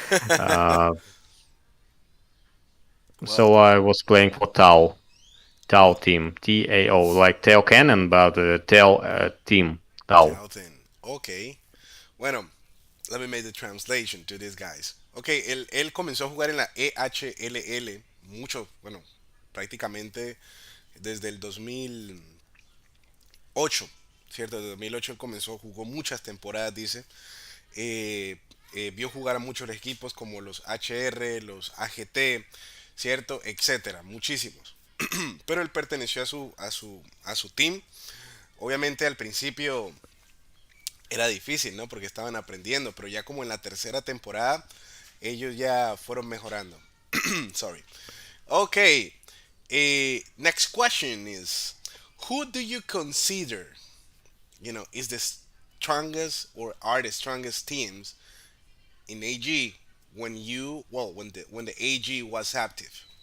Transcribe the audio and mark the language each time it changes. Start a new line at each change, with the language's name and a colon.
English: uh, Well, so I was playing for Tau team, TAO, like Tau Cannon, but Tau team, Tau. Dalton. Okay. Bueno, let me make the translation to these guys.
Spanish: Okay, él comenzó a jugar en la EHLL mucho, bueno, prácticamente desde el 2008, ¿cierto? Desde 2008 él comenzó, jugó muchas temporadas, dice. Vio jugar a muchos equipos como los HR, los AGT, ¿cierto? Etcétera, muchísimos. Pero él perteneció a su team. Obviamente al principio era difícil, ¿no? Porque estaban aprendiendo, pero ya como en la tercera temporada, ellos ya fueron mejorando.
English: Sorry. Okay. Next question is, who do you consider, is the strongest or are the strongest teams in AG when the AG was active?